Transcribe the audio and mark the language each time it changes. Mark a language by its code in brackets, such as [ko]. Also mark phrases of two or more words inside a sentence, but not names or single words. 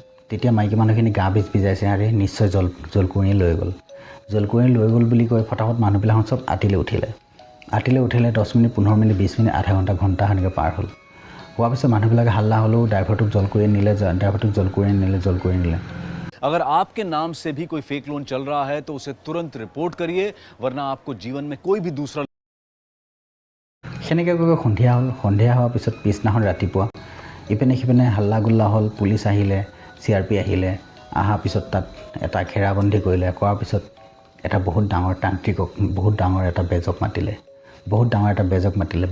[as] তেতিয়া মাইকী মানুহখিনি গা ভিজাইছে, আৰে নিশ্চয় জলকুঁৱৰীয়ে লৈ গ'ল বুলি কৈ ফটাফট মানুহবিলাক চব আতিলে উঠিলে। 10 মিনিট 15 মিনিট 20 মিনিট আধা ঘণ্টা সেনেকৈ পাৰ হ'ল। হোৱাৰ পিছত মানুহবিলাকে হাল্লা হ'লেও ড্ৰাইভাৰটোক জলকুঁৱৰীয়ে নিলে। [hi] अगर आपके नाम से भी कोई फेक लोन चल रहा है तो उसे तुरंत रिपोर्ट करिए, वरना आपको जीवन में कोई भी दूसरा। [as] সেনেকৈ গৈ সন্ধিয়া হোৱাৰ পিছত পিছদিনাখন ৰাতিপুৱা ইপিনে সিপিনে হাল্লা গোল্লা হ'ল, পুলিচ আহিলে, CRP আহিলে। অহাৰ পিছত তাত এটা ঘেৰাবন্দী কৰিলে। কৰাৰ পিছত এটা বহুত ডাঙৰ তান্ত্ৰিকক, বহুত ডাঙৰ এটা বেজক মাতিলে।